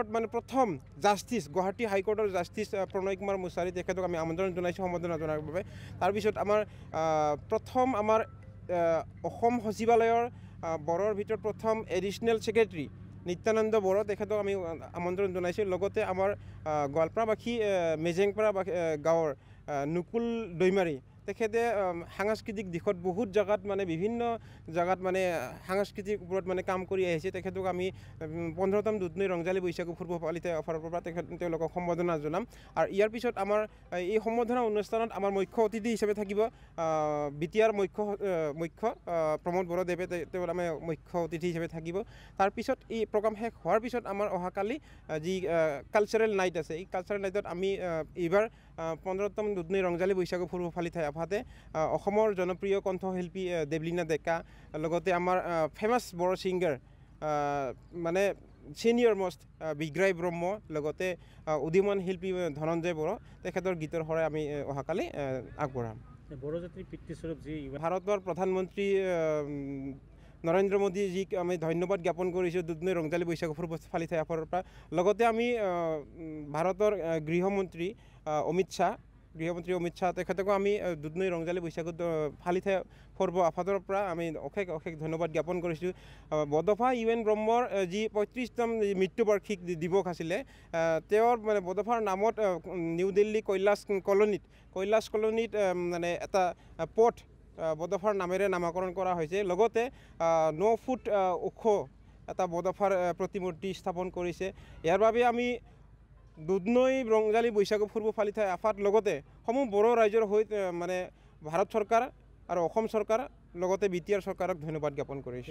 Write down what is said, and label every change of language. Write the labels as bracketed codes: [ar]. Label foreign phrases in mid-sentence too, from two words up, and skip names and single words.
[as] মানে প্ৰথম জাষ্টিছ গুৱাহাটী হাইকোৰ্টৰ জাষ্টিছ প্ৰণয় কুমাৰ মুছাৰী তেখেতক আমি আমন্ত্ৰণ জনাইছোঁ সম্বৰ্ধনা জনাৰ বাবে তাৰপিছত আমাৰ প্ৰথম আমাৰ অসম সচিবালয়ৰ বড়োৰ ভিতৰত প্ৰথম [en] additional secretary [as] নিত্যানন্দ বড়ো তেখেতক আমি আমন্ত্ৰণ জনাইছোঁ লগতে আমাৰ গোৱালপাৰাবাসী মেজেংপাৰা গাঁৱৰ নুকুল দৈমাৰী তেখেতে সাংস্কৃতিক দিশত বহুত জায়গাত মানে বিভিন্ন জায়গাত মানে সাংস্কৃতিক ওপৰত মানে কাম কৰি আহিছে তেখেতক আমি 15তম দুধনৈ ৰংজালী बैसागु फोरबो ফালিথে অফাৰৰ পৰা তেওঁলোকক সম্বৰ্ধনা জনাম আৰু ইয়াৰ পিছত আমাৰ এই সম্বৰ্ধনা অনুষ্ঠানত আমাৰ মুখ্য অতিথি হিচাপে থাকিব বিটিআৰ মুখ্য প্ৰমোদ বড়োদেৱে তেওঁ আমি মুখ্য অতিথি হিচাপে থাকিব তাৰ পিছত এই প্ৰগ্ৰাম শেষ হোৱাৰ পিছত আমাৰ অহাকালি যি [en] cultural night [as] আছে এই [en] cultural nightত [as] আমি এইবাৰ 15তম দুধনৈ ৰংজালী बैसागु फोरबो ফালিথে আফাতে অসমৰ জনপ্ৰিয় কণ্ঠশিল্পী দেৱলীনা ডেকা লগতে আমাৰ [en] famous Bodo singer [as] মানে [en] senior most [as] বিগ্ৰাই ব্ৰহ্ম লগতে উদীয়মান শিল্পী ধনঞ্জয় বড়ো তেখেতৰ গীতৰ সৰে আমি অহাকালি আগবঢ়াম বড়ো জাতিৰ পিতৃস্বৰূপ যি ভাৰতৰ প্ৰধানমন্ত্ৰী নৰেন্দ্ৰ মোদীজীক আমি ধন্যবাদ জ্ঞাপন কৰিছোঁ দুধনৈ ৰংজালী बैसागु फोरबो ফালিথে আফাৰৰ পৰা লগতে আমি ভাৰতৰ গৃহমন্ত্ৰী অমিত শ্বাহ গৃহমন্ত্ৰী অমিত শ্বাহ তেখেতকো আমি দুধনৈ ৰংজালী বৈশাগুত ফালিথে পৰ্ব আফাদৰ পৰা আমি অশেষ ধন্যবাদ জ্ঞাপন কৰিছোঁ বডফা ইউ.এন. ব্ৰহ্মৰ যি 35তম মৃত্যুবাৰ্ষিক দিৱস আছিলে তেওঁৰ মানে বডফাৰ নামত নিউ দিল্লী কৈলাশ কলনীত মানে এটা পথ বডফাৰ নামেৰে নামাকৰণ কৰা হৈছে লগতে 9 ফুট ওখ এটা বডফাৰ প্ৰতিমূৰ্তি স্থাপন কৰিছে ইয়াৰ বাবে আমি দুধনৈ ৰংজালী বৈশাগু পূৰ্ব ফালিথে আফাদ লগতে সমূহ বড়ো ৰাইজৰ হৈ মানে ভাৰত চৰকাৰ আৰু অসম চৰকাৰ লগতে বিটিআৰ চৰকাৰক ধন্যবাদ জ্ঞাপন কৰিছোঁ